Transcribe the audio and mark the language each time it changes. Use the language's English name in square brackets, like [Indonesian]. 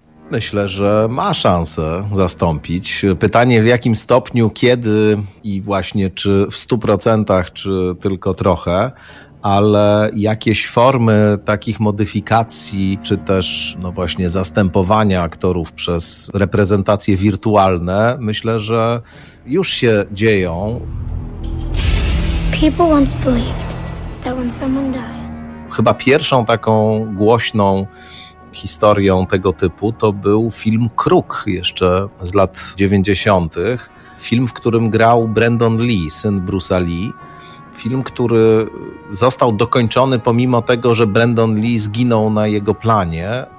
[Polish] Myślę, że ma szansę zastąpić. Pytanie w jakim stopniu, kiedy i właśnie czy w 100%, czy tylko trochę. Ale jakieś formy takich modyfikacji, czy też no właśnie zastępowania aktorów przez reprezentacje wirtualne, myślę, że już się dzieją. [English] People once believed that when someone dies. [Polish] Chyba pierwszą taką głośną historią tego typu to był film Kruk jeszcze z lat 90. Film, w którym grał Brandon Lee, syn Bruce'a Lee. Film, który został dokończony pomimo tego, że Brandon Lee zginął na jego planie.